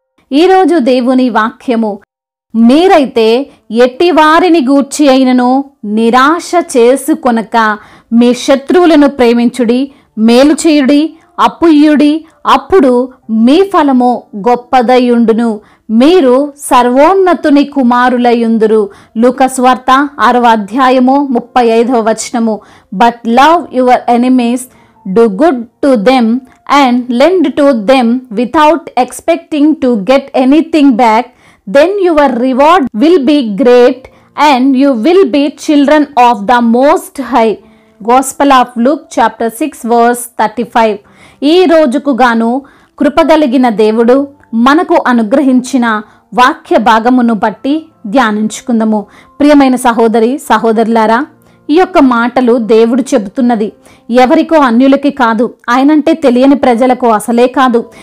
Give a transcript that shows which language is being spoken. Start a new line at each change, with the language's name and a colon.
Telugu: ఈరోజు దేవుని వాక్యము, మీరైతే ఎట్టి వారిని గూర్చి అయినను నిరాశ చేసుకొనక మీ శత్రువులను ప్రేమించుడి, మేలు చేయుడి, అప్పు ఇయ్యుడి, అప్పుడు మీ ఫలము గొప్పదయుండును, మీరు సర్వోన్నతుని కుమారులయుందురు. లూకా సువార్త 6వ అధ్యాయము 35వ వచనము.
English: But love your enemies, do good to them and lend to them without expecting to get anything back, then your reward will be great and you will be children of the Most High. Gospel of Luke chapter 6 verse 35.
Telugu: ఈ రోజుకు గాను కృపగలిగిన దేవుడు మనకు అనుగ్రహించిన వాక్య భాగమును బట్టి ధ్యానించుకుందాము. ప్రియమైన సహోదరి సహోదరులారా, ఈ యొక్క మాటలు దేవుడు చెబుతున్నది ఎవరికో అన్యులకి కాదు, ఆయనంటే తెలియని ప్రజలకు అసలే కాదు.